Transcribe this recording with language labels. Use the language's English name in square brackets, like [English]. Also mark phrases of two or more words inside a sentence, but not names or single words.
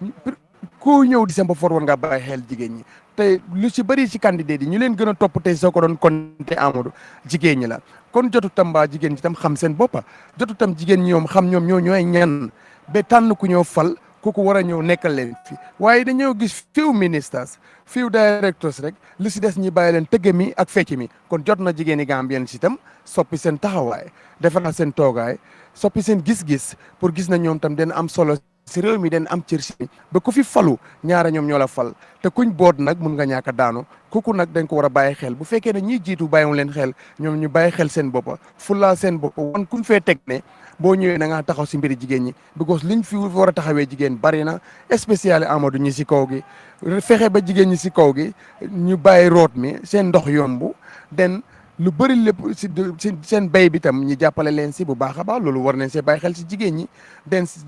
[Wolof] ku ñëw December for war nga bàyyi xel jigéen ñi te lu si bëri si candidat yi ñu leen gën a topp tey soo ko doon compté Amadou jigéen ñi la kon jotu tam ba jigéen ñi tam xam seen boppa jotu tam jigéen ñi ñoom xam ñoom ñooy ñan ba tànn ku ñëw fal kooku war a ñëw nekkal leen fi waaye dañoo gis [English] few ministers few directors [Wolof] rek lu si des ñi bàyyi leen tëgg mi ak fecc mi kon jot na jigéen yi Gambien si tam soppi seen taxawaay defaraat seen toogaay soppi seen gis-gis pour gis na ñoom tam dina am solo si réew mi den am cër si ba ku fi falu ñaara ñoom ñoo la fal te kuñ boot nag mun nga ñàkk a daanu kooku nag dañ ko war a bàyyi xel bu fekkee ne ñiy jiitu bàyyiwu leen xel ñoom ñu bàyyi xel seen boppa fulaa seen boppa wan kuñ fee teg ne boo ñëwee da ngaa taxaw si mbiri jigéen ñi because liñ fi war a taxawee jigéen bari na spécial Amadou ñi si kaw gi fexe ba jigéen ñi si kaw gi ñu bàyyi root mi seen ndox yombu den lu bëri lépp si seen béy bi tam ñu jàppale leen si bu baax a baax loolu war nañ see bàyyi xel si jigéen ñi den